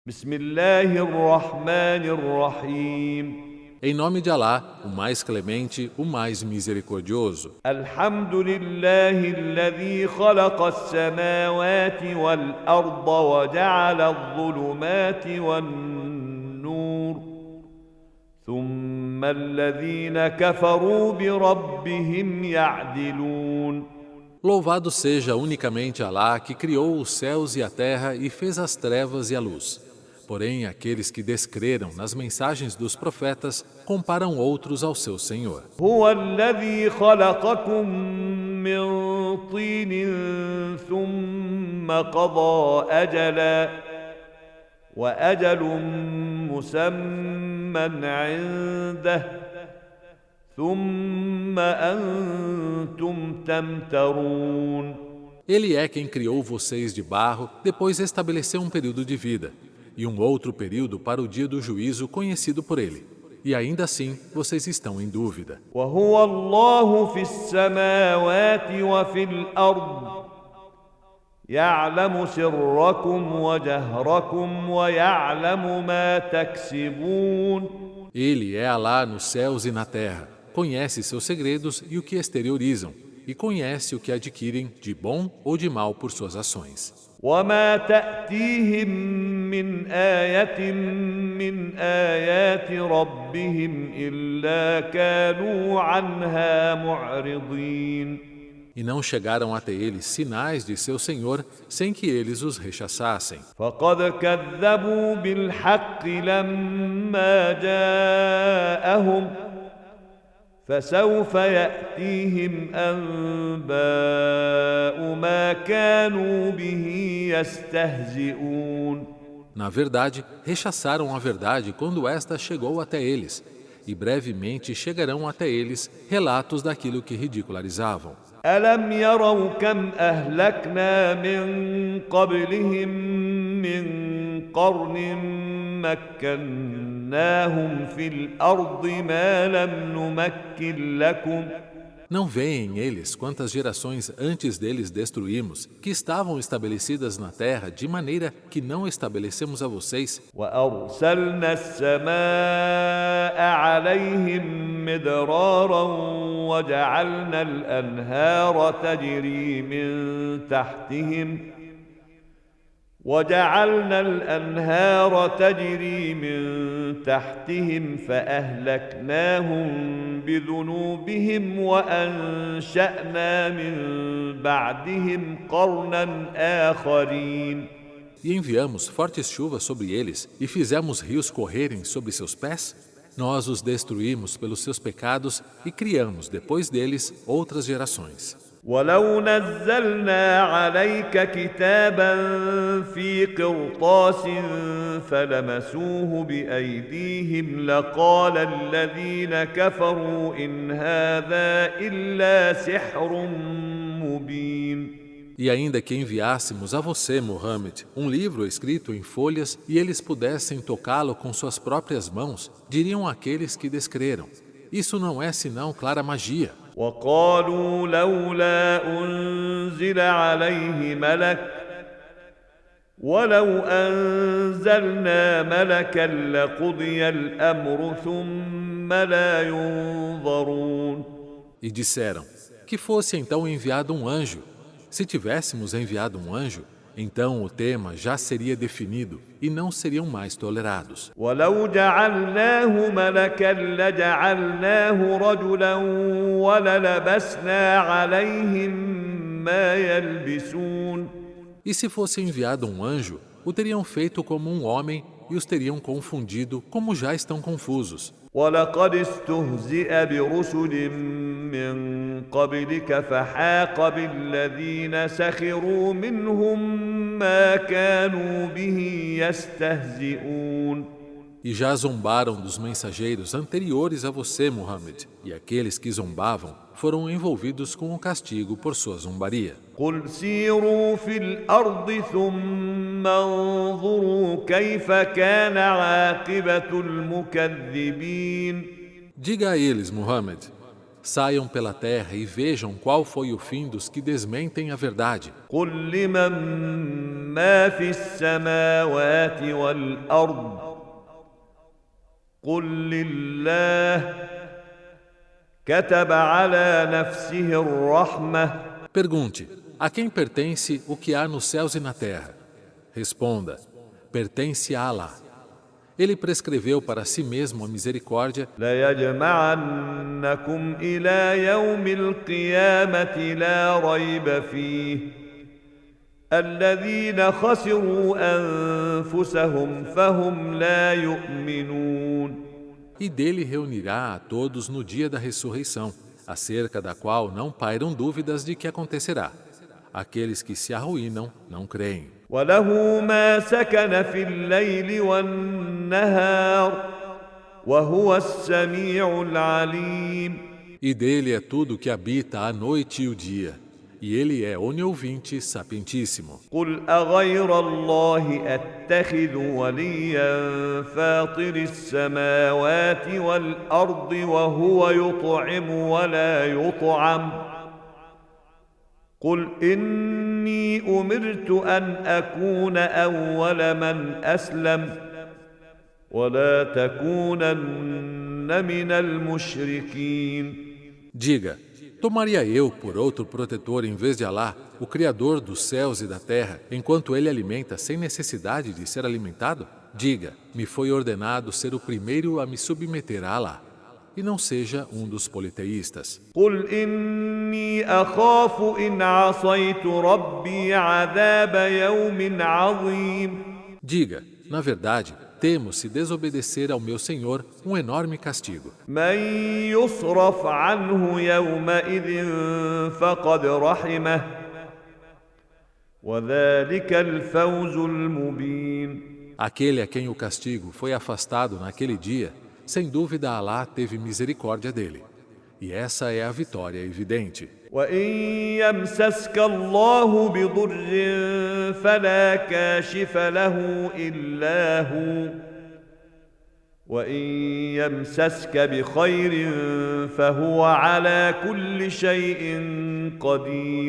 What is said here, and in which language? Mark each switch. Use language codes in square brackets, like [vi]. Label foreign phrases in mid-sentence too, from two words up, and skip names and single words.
[ar] بسم الله الرحمن الرحيم [pt] Em nome de Alá, o mais clemente, o mais misericordioso. [ar] الحمد لله الذي خلق السماوات والأرض وجعل الظلمات والنور ثم الذين كفروا بربهم يعدلون [pt] Louvado seja unicamente Alá, que criou os céus e a terra e fez as trevas e a luz. Porém, aqueles que descreram nas mensagens dos profetas comparam outros ao seu Senhor. [ar] هو الذي خلقكم من طين ثم قضى أجلا وأجل مسمى عنده ثم أنتم تمترون [pt] Ele é quem criou vocês de barro, depois estabeleceu um período de vida e um outro período para o dia do juízo conhecido por ele. E ainda assim, vocês estão em dúvida. [ar] وهو الله في السماوات وفي الأرض يعلم سركم وجهركم ويعلم ما تكسبون [pt] Ele é Alá nos céus e na terra, conhece seus segredos e o que exteriorizam, e conhece o que adquirem de bom ou de mal por suas ações. [ar] وما تأتيهم من آية من آيات ربهم إلا كانوا عنها معرضين [pt] E não chegaram até eles sinais de seu Senhor sem que eles os rechaçassem. [ar] فقد كذبوا بالحق لما جاءهم فسوف يأتيهم أنباء ما كانوا به يستهزئون [pt] Na verdade, rechaçaram a verdade quando esta chegou até eles, e brevemente chegarão até eles relatos daquilo que ridicularizavam. [ar] ألم يروا كم أهلكنا من قبلهم من قرن مكناهم في الأرض ما لم نمكن لكم [pt] Não veem eles quantas gerações antes deles destruímos, que estavam estabelecidas na terra de maneira que não estabelecemos a vocês, [ar] وأرسلنا السماء عليهم مدرارا وجعلنا الأنهار تجري من تحتهم فأهلكناهم بذنوبهم وأنشأنا من بعدهم قرنا آخرين [pt] e enviamos fortes chuvas sobre eles e fizemos rios correrem sobre seus pés. Nós os destruímos pelos seus pecados e criamos depois deles outras gerações. [ar] ولو نزلنا عليك كتابا في قرطاس فلمسوه بأيديهم لقال الذين كفروا إن هذا إلا سحر مبين [pt] E ainda que enviássemos a você, Muhammad, um livro escrito em folhas e eles pudessem tocá-lo com suas próprias mãos, diriam aqueles que descreram: isso não é senão clara magia. [ar] وقالوا لولا أنزل عليه ملك ولو أنزلنا ملكا لقضي الأمر ثم لا ينظرون [pt] E disseram: que fosse então enviado um anjo. Se tivéssemos enviado um anjo, então o tema já seria definido e não seriam mais tolerados. [ar] ولو جعلناه ملكا لجعلناه رجلا وللبسنا عليهم ما يلبسون [pt] E se fosse enviado um anjo, o teriam feito como um homem e os teriam confundido como já estão confusos. [ar] ولقد استهزئ برسل من قبلك فحاق بالذين سخروا منهم ما كانوا به يستهزئون [pt] E já zombaram dos mensageiros anteriores a você, Muhammad, e aqueles que zombavam foram envolvidos com o castigo por sua zombaria. [ar] قل سيروا في الأرض ثم انظروا كيف كان عاقبة المكذبين [pt] Diga a eles, Muhammad, Saiam pela terra e vejam qual foi o fim dos que desmentem a verdade. [ar] قل لمن ما في السماوات والأرض قل لله كتب على نفسه الرحمة. [pt] Pergunte, a quem pertence o que há nos céus e na terra? Responda, pertence a Alá. Ele prescreveu para si mesmo a misericórdia [ar] ليجمعنكم إلى يوم القيامة لا ريب فيه الذين خسروا أنفسهم فهم لا يؤمنون. [pt] e dele reunirá a todos no dia da ressurreição, acerca da qual não pairam dúvidas de que acontecerá. Aqueles que se arruinam não creem. [ar] وله ما سكن في الليل والنهار وهو السميع العليم. [pt] E dele é tudo que habita a noite e o dia, e ele é oniovinte, sapientíssimo. [ar] قل أغير الله أتخذ وليا فاطر السماوات والأرض وهو يطعم ولا يطعم قل إني أمرت أن أكون أول من أسلم ولا تكونن من المشركين. [pt] Diga, tomaria eu por outro protetor em vez de Alá, o Criador dos céus e da terra, enquanto ele alimenta sem necessidade de ser alimentado? Diga, me foi ordenado ser o primeiro a me submeter a Alá, e não seja um dos politeístas. [ar] قل إني أخاف إن عصيت ربي عذاب يوم عظيم. [pt] Diga, na verdade, temo se desobedecer ao meu Senhor um enorme castigo. [ar] من يصرف عنه يومئذ فقد رحمه وذلك الفوز المبين. [pt] Aquele a quem o castigo foi afastado naquele dia, sem dúvida Alá teve misericórdia dele. E essa é a vitória evidente. [ar] وإن يمسسك الله بضر فلا كاشف له إلا هو وإن يمسسك بخير فهو على كل شيء قدير.